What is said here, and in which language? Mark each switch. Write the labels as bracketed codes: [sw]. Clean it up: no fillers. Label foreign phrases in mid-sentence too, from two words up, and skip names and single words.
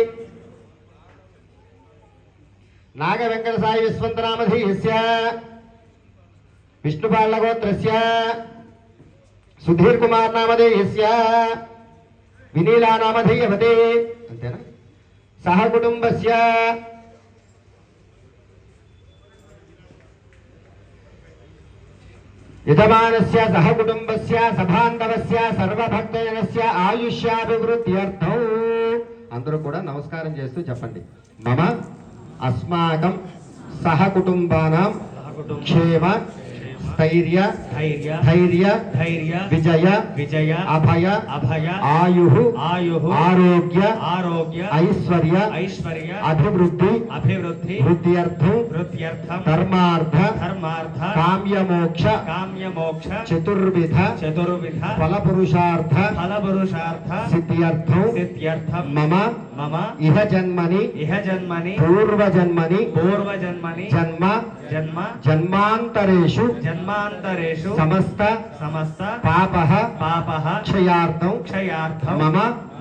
[sa] नाग वेंकट साई विश्वंत नामधेयस्य विष्णुपालगोत्रस्य सुधीर कुमार नामधेयस्य विनीला नामधेयवती अंतेना सह कुटुंबस्य यजमानस्य सह कुटुंबस्य सभांधवस्य सर्वभक्तजनस्य आयुष्याभिवृद्ध्यर्थं [te] అందరూ కూడా నమస్కారం చేస్తూ [sa] చెప్పండి మమ अस्माकं सह कुटुंबानां क्षेम स्थैर्य धैर्य विजय अभय आयु आरोग्य ऐश्वर्य अभिवृद्धि वृद्ध्यर्थं धर्मार्थ काम्यमोक्ष चतुर्विध फलपुरुषार्थ सिद्ध्यर्थं मम इह जन्मनि पूर्वजन्मनि जन्म जन्मांतरेषु समस्त पापः क्षयार्थं मम